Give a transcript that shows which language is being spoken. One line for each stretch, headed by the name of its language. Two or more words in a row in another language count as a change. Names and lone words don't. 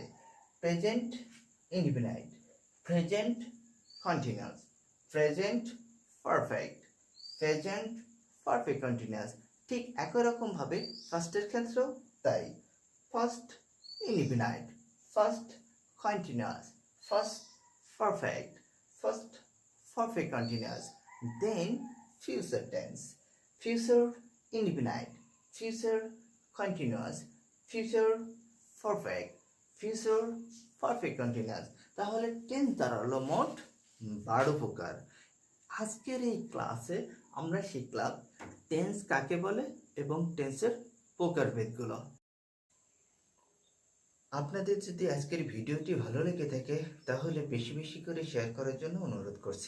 English: present indefinite, present continuous, present perfect, present perfect continuous.
Bangla: ঠিক একই রকম ভাবে ফার্স্টের ক্ষেত্রেও তাই।
English: past indefinite, past continuous, past perfect, past perfect continuous. দেন future tense, future indefinite, future continuous, future perfect, future perfect continuous।
Bangla: তাহলে টেন্স দাঁড়ালো মোট 12 প্রকার। আজকের এই ক্লাসে আমরা শিখলাম টেন্স কাকে বলে এবং টেন্সের প্রকারভেদগুলো। আপনাদের যদি আজকের ভিডিওটি ভালো লেগে থাকে তাহলে বেশি বেশি করে শেয়ার করার জন্য অনুরোধ করছি।